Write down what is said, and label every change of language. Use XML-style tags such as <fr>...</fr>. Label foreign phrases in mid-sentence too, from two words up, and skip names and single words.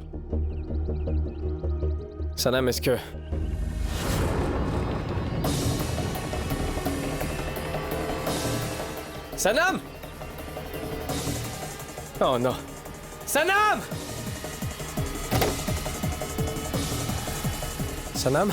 <fr>Sanam, est-ce que... Sanam! Oh non. Sanam! Sanam?</fr>